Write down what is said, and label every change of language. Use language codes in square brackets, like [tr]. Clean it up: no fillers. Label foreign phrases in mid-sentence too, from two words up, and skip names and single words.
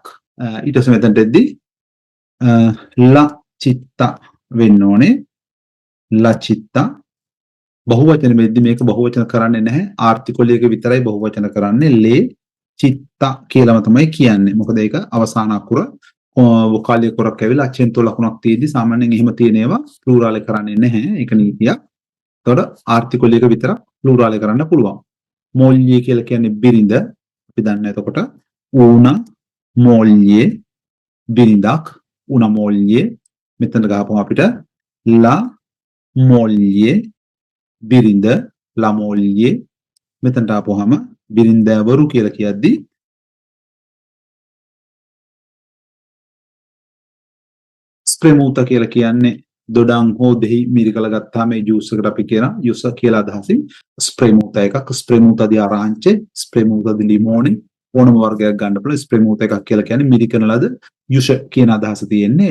[si] ඊට පස්සේ මෙතනට එද්දී [it] la città [si] වෙන්න ඕනේ. [it] la città [si] බහුවචන වෙද්දී මේක බහුවචන කරන්නේ නැහැ. ආර්ටිකල් විතරයි බහුවචන කරන්නේ. [it] le città [si] කියලාම තමයි කියන්නේ. මොකද ඒක අවසාන අකුර වොකාලි අකුරක් ඇවිල්ලා අචෙන්තෝ ලකුණක් තියෙද්දි සාමාන්‍යයෙන් එහෙම තියෙන ඒවා ප්ලූරාල් කරන්නේ නැහැ. ඒක නීතියක්. එතකොට ආර්ටිකල් එක විතරක් ප්ලූරාල් කරන්න පුළුවන්. මොල්ලිය කියලා කියන්නේ බිරිඳ. අපි දන්නා එතකොට [it] una moglie [si] බිරිඳක්. [it] una moglie [si] මෙතන ගහපුවම අපිට [it] la moglie [si] බිරිඳ. [it] la moglie [si] මෙතනට ආපුවාම බිරින්දෑවරු කියලා කියද්දි ස්ප්‍රේමූත කියලා කියන්නේ දොඩම් හෝ දෙහි මිරිකලා ගත්තාම මේ ජූස් එකට අපි කියන යුස කියලා අදහසින් ස්ප්‍රේමූත එකක් [it] spremuta di arance spremuta di limoni [si] ඕනම වර්ගයක් ගන්න පුළුවන් ස්ප්‍රේමූත එකක් කියලා කියන්නේ මිරිකන ලද යුෂ කියන අදහස තියෙන්නේ.